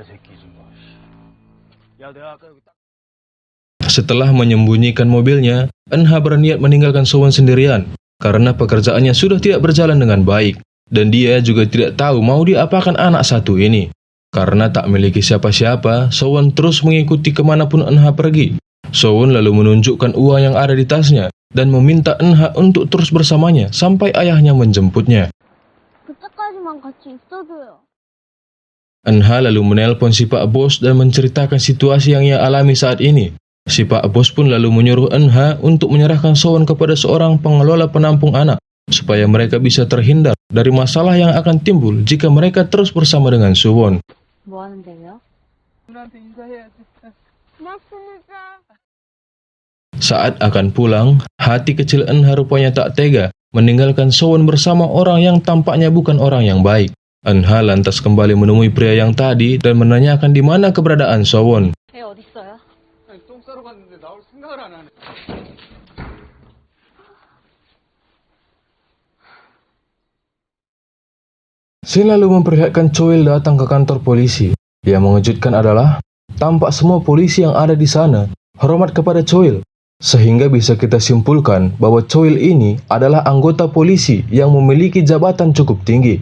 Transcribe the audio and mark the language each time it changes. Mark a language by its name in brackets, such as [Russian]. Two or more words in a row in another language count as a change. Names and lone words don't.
[Indonesian] Setelah menyembunyikan mobilnya, Eunha berniat meninggalkan Sowon sendirian karena pekerjaannya sudah tidak berjalan dengan baik. Dan dia juga tidak tahu mau diapakan anak satu ini. Karena tak memiliki siapa-siapa, Sowon terus mengikuti kemanapun Eunha pergi. Sowon lalu menunjukkan uang yang ada di tasnya dan meminta Eunha untuk terus bersamanya sampai ayahnya menjemputnya. [Korean] 그때까지만 같이 있어줘요. [Indonesian] Eunha lalu menelpon si Pak Bos dan menceritakan situasi yang ia alami saat ini. Si Pak Bos pun lalu menyuruh Eunha untuk menyerahkan Sowon kepada seorang pengelola penampung anak supaya mereka bisa terhindar dari masalah yang akan timbul jika mereka terus bersama dengan Sowon. [Korean] 뭐 하는데요? [Indonesian] Saat akan pulang, hati kecil Eunha rupanya tak tega meninggalkan Sowon bersama orang yang tampaknya bukan orang yang baik. Eunha lantas kembali menemui pria yang tadi dan menanyakan di mana keberadaan Sowon. [Korean] 애 어딨어요? 똥 싸러 갔는데 나올 생각을 안 하네. [Indonesian] Scene lalu memperlihatkan Choil datang ke kantor polisi. Yang mengejutkan adalah, tampak semua polisi yang ada di sana hormat kepada Choil. Sehingga bisa kita simpulkan bahwa Choil ini adalah anggota polisi yang memiliki jabatan cukup tinggi.